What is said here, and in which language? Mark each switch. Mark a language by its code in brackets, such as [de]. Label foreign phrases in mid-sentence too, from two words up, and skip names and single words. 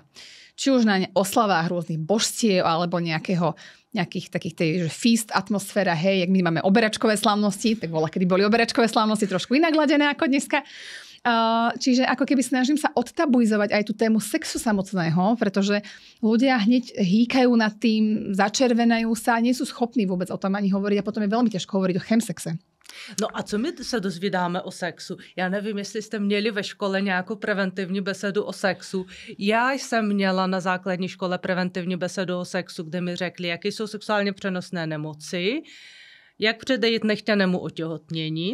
[sk] Či už na oslavách rôznych božstiev alebo nejakých takých tej feast atmosféra, hej, jak my máme oberačkové slávnosti, tak bola, kedy boli oberačkové slávnosti trošku inak ladené ako dneska. Čiže ako keby snažím sa odtabuizovať aj tú tému sexu samotného, pretože ľudia hneď hýkajú nad tým, začervenajú sa, nie sú schopní vôbec o tom ani hovoriť a potom je veľmi ťažko hovoriť o chemsexe. [cs] No a co my se dozvídáme o sexu? Já nevím, jestli jste měli ve škole nějakou preventivní besedu o sexu. Já jsem měla na základní škole preventivní besedu o sexu, kde mi řekli, jaké jsou sexuálně přenosné nemoci, jak předejít nechtěnému otěhotnění.